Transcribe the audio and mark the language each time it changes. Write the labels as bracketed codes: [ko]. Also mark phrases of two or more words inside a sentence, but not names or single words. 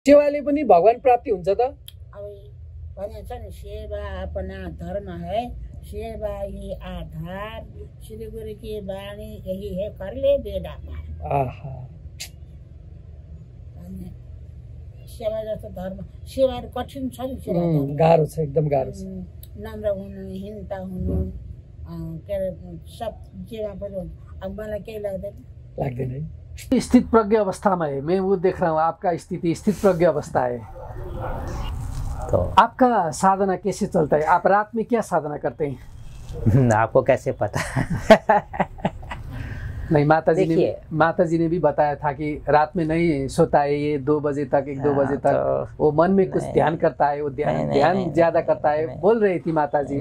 [ne] सेवाले पनि भगवान प्राप्ति हुन्छ त? अब भनेको छ नि, [hi] सेवा अपना धर्म है, सेवा ही आधार, श्री गुरु की वाणी यही है, कर ले बेड़ा पार। आहा, [ne] सेवा जस्तो धर्म, सेवा कठिन छ नि, सेवा गाह्रो छ, एकदम गाह्रो छ। नम्र हुनु, हिंता हुनु, के अरे सब जेमा पनि हुन्छ। अब मलाई केही लाग्दैन है। [hi] स्थित प्रज्ञ अवस्था में है, मैं वो देख रहा हूँ आपका स्थिति स्थित प्रज्ञ अवस्था है। तो आपका साधना कैसे चलता है? आप रात में क्या साधना करते हैं? आपको कैसे पता? नहीं, माता जी ने भी बताया था कि रात में नहीं सोता है ये 2 बजे तक, 1-2 बजे तक तो वो मन में कुछ ध्यान करता है, वो ध्यान ज्यादा करता है, बोल रही थी माता जी।